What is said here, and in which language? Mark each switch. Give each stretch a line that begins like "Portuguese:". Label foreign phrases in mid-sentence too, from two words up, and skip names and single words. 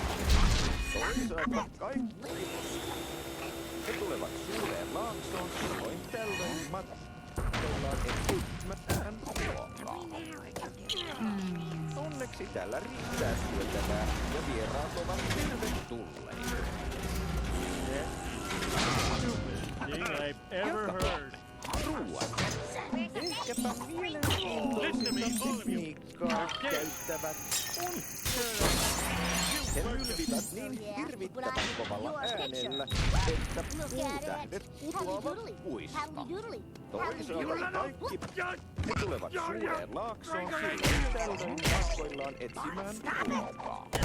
Finnish: Toisaalta kaikki he tulevat suureen laaksoon silloin tällöin matkoillaan etsimään ruokaa. Onneksi Onneksi täällä riittää syötävää ja vieraat ovat tervetulleita.
English: Thing I've ever heard.
Finnish: Ruoat. Ehkäpä mielenkiintoisinta tekniikkaa käyttävät he mylvivät niin hirvittävän kovalla äänellä, että puutähdet putoavat puista. Toisaalta kaikki he tulevat suureen laaksoon silloin tällöin matkoillaan etsimään ruokaa.